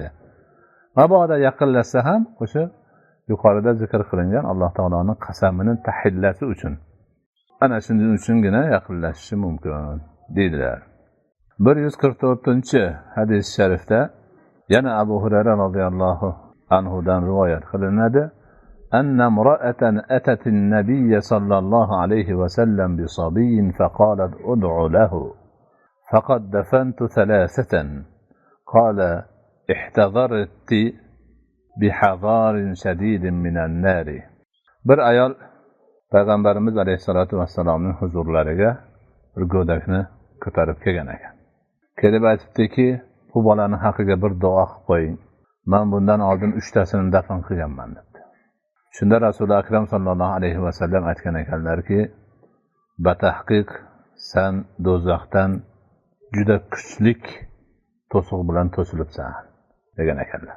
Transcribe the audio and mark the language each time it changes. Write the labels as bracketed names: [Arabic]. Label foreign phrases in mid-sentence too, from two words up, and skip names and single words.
[Uzbek] Mabodo yaqinlashsa ham o'sha yuqorida zikr qilingan Alloh taoloning qasamini tahillasi uchun, ana shuning uchungina yaqinlashishi mumkin deydilar. 144-hadis sharifda yana Abu Hurayra [Arabic] رضي الله عنه [Uzbek] dan rivoyat qilinadi. [Arabic] أن امرأة أتت النبي صلى الله عليه وسلم بصبي فقالت ادع له فقد دفنت ثلاثة قال احتظرت بحظار شديد من النار. [Uzbek] Bir ayol Payg'ambarimiz alayhisolatu vassalomning huzurlariga bir go'dakni ko'tarib kelgan ekan. Kelib aytibdiki, bu bolani haqiga bir duo qilib qo'ying. Men bundan oldin 3 tasini dafn qilganman debdi. Shunda Rasul akram [Arabic] صلى الله عليه وسلم [Uzbek] aytgan ekanlarki, batahqiq sen do'zaxdan juda kuchlik to'siq bilan to'silibsan degan ekanlar.